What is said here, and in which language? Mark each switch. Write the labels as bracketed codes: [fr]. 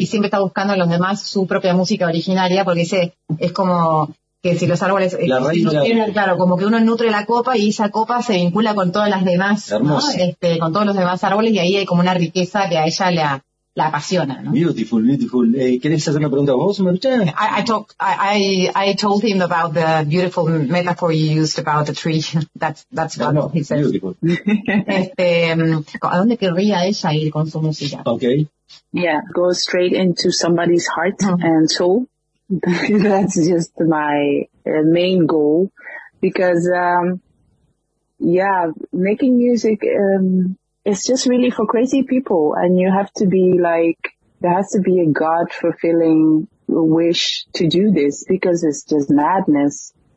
[es] Y siempre está buscando en los demás su propia música originaria, porque dice, es como que si los árboles la raíz, claro, como que uno nutre la copa y esa copa se vincula con todas las demás, ¿no? Con todos los demás árboles, y ahí hay como una riqueza que a ella la apasiona, ¿no? [en] Beautiful, beautiful. [es] ¿Querés hacer una pregunta vos, Marcha? [en] I told him about the beautiful metaphor you used about the tree. That's what he said. Beautiful. [es] ¿A dónde querría ella ir con su música? [en] Okay. Yeah, go straight into somebody's heart and soul. That's just my main goal. Because, making music... it's just really for crazy people, and you have to be like, there has to be a God-fulfilling wish to do this, because it's just madness.